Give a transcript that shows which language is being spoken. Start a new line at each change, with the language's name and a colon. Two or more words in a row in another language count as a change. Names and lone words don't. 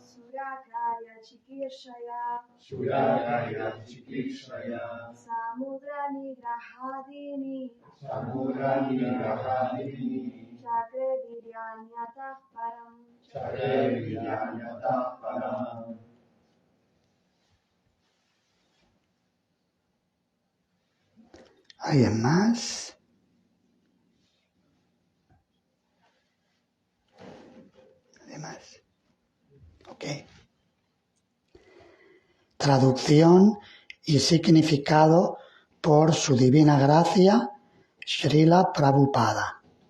Sanskrit: Sudrakarya Chikirshaya Sudrakarya Chikirshaya Samudra Nigrahadini Samudra Nigrahadini Chakre Viryanyatah Param Chakre Viryanyatah Param.
Spanish: ¿Alguien más? ¿Alguien más? Ok. Traducción y significado por su divina gracia, Srila Prabhupada.